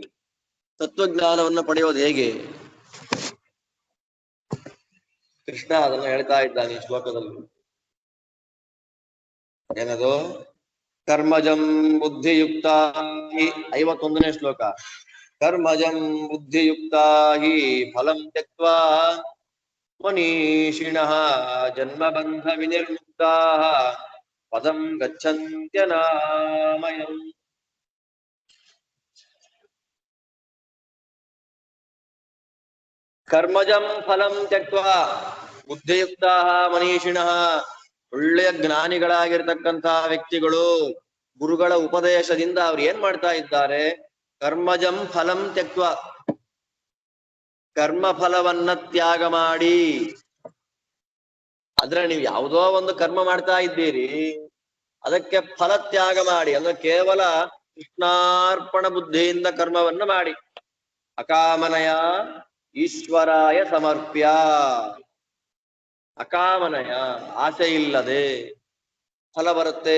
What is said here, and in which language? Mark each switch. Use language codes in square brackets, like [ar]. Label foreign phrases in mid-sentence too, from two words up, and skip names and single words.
[kn] ತತ್ವಜ್ಞಾನವನ್ನ ಪಡೆಯೋದು ಹೇಗೆ? ಕೃಷ್ಣ ಅದನ್ನ ಹೇಳ್ತಾ ಇದ್ದಾನೆ ಈ ಶ್ಲೋಕದಲ್ಲಿ. ಏನದು? [sa] ಕರ್ಮಜಂ ಬುದ್ಧಿಯುಕ್ತ ಹಿ, [kn] 51ನೇ ಶ್ಲೋಕ. [sa] ಕರ್ಮಜಂ ಬುದ್ಧಿಯುಕ್ತ ಹಿ ಫಲಂ ತ್ಯಕ್ತ್ವಾ ಮನೀಷಿಣಃ ಜನ್ಮಬಂಧ ವಿನಿರ್ಮುಕ್ತಾಃ ಪದಂ ಗಚ್ಚನ್ತ್ಯನಾಮಯಂ. ಕರ್ಮಜಂ ಫಲಂ ತ್ಯಕ್ತ್ವಾ, ಬುದ್ಧಿಯುಕ್ತಾಃ ಮನೀಷಿಣಃ, [kn] ಒಳ್ಳೆಯ ಜ್ಞಾನಿಗಳಾಗಿರ್ತಕ್ಕಂತಹ ವ್ಯಕ್ತಿಗಳು ಗುರುಗಳ ಉಪದೇಶದಿಂದ ಅವ್ರು ಏನ್ ಮಾಡ್ತಾ ಇದ್ದಾರೆ? [sa] ಕರ್ಮಜಂ ಫಲಂ ತ್ಯಕ್ತ್ವಾ, [kn] ಕರ್ಮ ಫಲವನ್ನ ತ್ಯಾಗ ಮಾಡಿ. ಆದ್ರೆ ನೀವು ಯಾವುದೋ ಒಂದು ಕರ್ಮ ಮಾಡ್ತಾ ಇದ್ದೀರಿ, ಅದಕ್ಕೆ ಫಲ ತ್ಯಾಗ ಮಾಡಿ. ಅಂದ್ರೆ ಕೇವಲ ಕೃಷ್ಣಾರ್ಪಣ ಬುದ್ಧಿಯಿಂದ ಕರ್ಮವನ್ನ ಮಾಡಿ. [sa] ಅಕಾಮನಯ ಈಶ್ವರಾಯ ಸಮರ್ಪ್ಯ, [kn] ಅಕಾಮನಯ, ಆಸೆ ಇಲ್ಲದೆ ಫಲ ಬರುತ್ತೆ.